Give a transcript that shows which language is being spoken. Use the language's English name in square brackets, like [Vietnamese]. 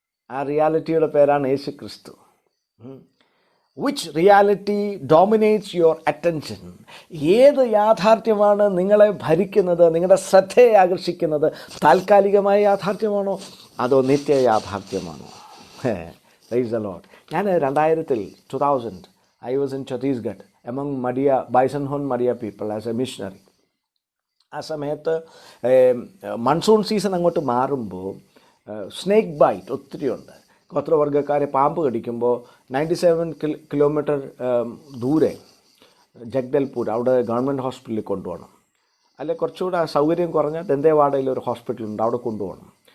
[Malayalam] ആ റിയാലിറ്റിയുടെ പേരാണ് യേശു ക്രിസ്തു. [English] Which reality dominates your attention? [Malayalam] ഏത് യാഥാർത്ഥ്യമാണ് നിങ്ങളെ ഭരിക്കുന്നത്, നിങ്ങളുടെ ശ്രദ്ധയെ ആകർഷിക്കുന്നത്? താൽക്കാലികമായ യാഥാർത്ഥ്യമാണോ അതോ നിത്യ യാഥാർത്ഥ്യമാണോ? Praise the Lord. [English] ഞാൻ 2000 I was in Chhattisgarh among Bison Madia people as a missionary. [Malayalam] ആ സമയത്ത് മൺസൂൺ സീസൺ അങ്ങോട്ട് മാറുമ്പോൾ സ്നേക്ക് ബൈറ്റ് ഒത്തിരിയുണ്ട്. ഗോത്രവർഗ്ഗക്കാരെ പാമ്പ് കടിക്കുമ്പോൾ 97 കിലോമീറ്റർ ദൂരെ ജഗ്ദൽപൂർ, അവിടെ ഗവൺമെൻറ് ഹോസ്പിറ്റലിൽ കൊണ്ടുപോകണം. അല്ലെ കുറച്ചുകൂടെ സൗകര്യം കുറഞ്ഞ ദന്തേവാഡയിൽ ഒരു ഹോസ്പിറ്റലുണ്ട്, അവിടെ കൊണ്ടുപോകണം.